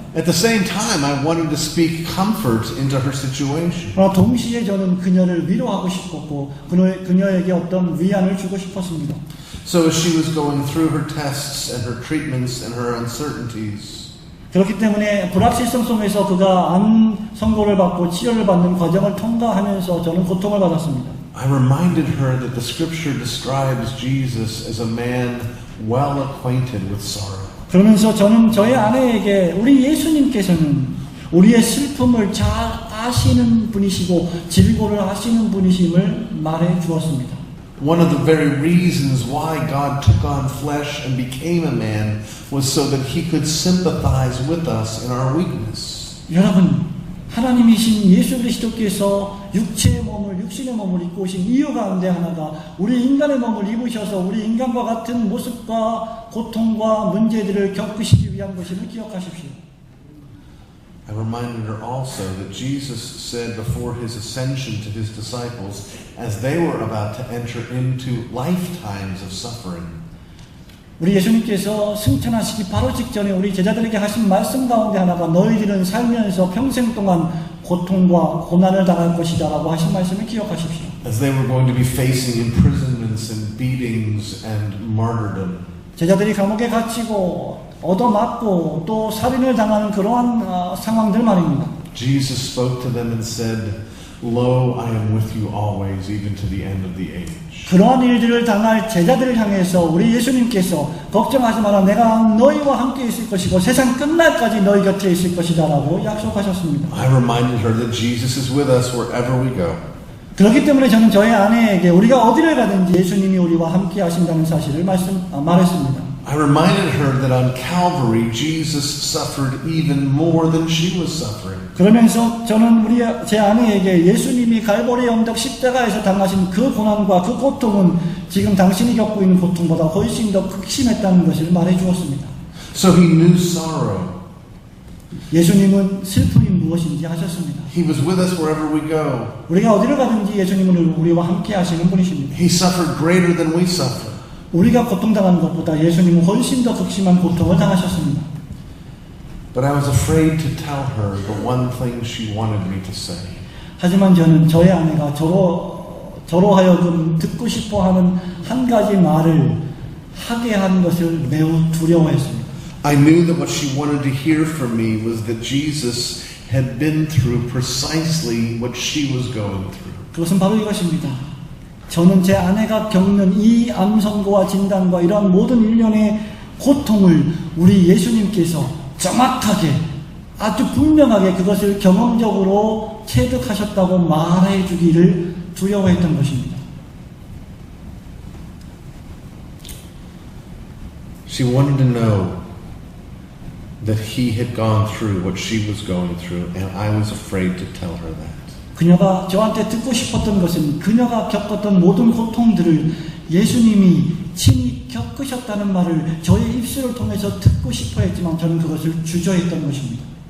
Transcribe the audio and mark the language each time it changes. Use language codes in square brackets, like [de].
[en] At the same time, I wanted to speak comfort into her situation. [ko] 그러나 동시에 저는 그녀를 위로하고 싶었고 그녀에게 어떤 위안을 주고 싶었습니다. [en] So as she was going through her tests and her treatments and her uncertainties, [ko] 그렇기 때문에 불확실성 속에서 그가 암 선고를 받고 치료를 받는 과정을 통과하면서 저는 고통을 받았습니다. [en] I reminded her that the scripture describes Jesus as a man well acquainted with sorrow. [ko] 그러면서 저는 저의 아내에게 우리 예수님께서는 우리의 슬픔을 잘 아시는 분이시고 질고를 하시는 분이심을 말해 주었습니다. [en] One of the very reasons why God took on flesh and became a man was so that he could sympathize with us in our weakness. [ko] 여러분, 하나님이신 예수 그리스도께서 육신의 몸을 입고 오신 이유 가운데 하나가 우리 인간의 몸을 입으셔서 우리 인간과 같은 모습과 고통과 문제들을 겪으시기 위한 것임을 기억하십시오. [en] I reminded her also that Jesus said before his ascension to his disciples, as they were about to enter into lifetimes of suffering, [ko] 우리 예수님께서 승천하시기 바로 직전에 우리 제자들에게 하신 말씀 가운데 하나가 너희들은 살면서 평생 동안 고통과 고난을 당할 것이다 라고 하신 말씀을 기억하십시오. [en] as they were going to be facing imprisonments and beatings and martyrdom. [ko] 제자들이 감옥에 갇히고 얻어맞고 또 살인을 당하는 그러한 상황들 말입니다. [en] Jesus spoke to them and said, Lo, I am with you always, even to the end of the age. [ko] 그러한 일들을 당할 제자들을 향해서 우리 예수님께서 걱정하지 마라, 내가 너희와 함께 있을 것이고 세상 끝날까지 너희 곁에 있을 것이다 라고 약속하셨습니다. [en] I reminded her that Jesus is with us wherever we go. [ko] 그렇기 때문에 저는 저의 아내에게 우리가 어디를 가든지 예수님이 우리와 함께 하신다는 사실을 말했습니다. [en] I reminded her that on Calvary, Jesus suffered even more than she was suffering. [ko] 그러면서 저는 제 아내에게 예수님이 갈보리 언덕 십자가에서 당하신 그 고난과 그 고통은 지금 당신이 겪고 있는 고통보다 훨씬 더 극심했다는 것을 말해 주었습니다. [en] So he knew sorrow. [ko] 예수님은 슬픔이 무엇인지 하셨습니다. [en] He was with us wherever we go. [ko] 우리가 어디를 가든지 예수님은 우리와 함께 하시는 분이십니다. [en] He suffered greater than we suffer. [ko] 우리가 고통당하는 것보다 예수님은 훨씬 더 극심한 고통을 당하셨습니다. [en] But I was afraid to tell her the one thing she wanted me to say. [ko] 하지만 저는 저의 아내가 저로 하여금 듣고 싶어하는 한 가지 말을 하게 한 것을 매우 두려워했습니다. [en] I knew that what she wanted to hear from me was that Jesus had been through precisely what she was going through. [ko] 그것은 바로 이것입니다. 저는 제 아내가 겪는 이 암 선고와 진단과 이러한 모든 일련의 고통을 우리 예수님께서 정확하게 아주 분명하게 그것을 경험적으로 체득하셨다고 말해 주기를 두려워했던 것입니다. [en] She wanted to know that he had gone through what she was going through, and I was afraid to tell her that. [ko] 그녀가 저한테 듣고 싶었던 것은 그녀가 겪었던 모든 고통들을 예수님이 친히 겪으셨다는 말을 저의 입술을 통해서 듣고 싶어 했지만 저는 그것을 주저했던 것입니다.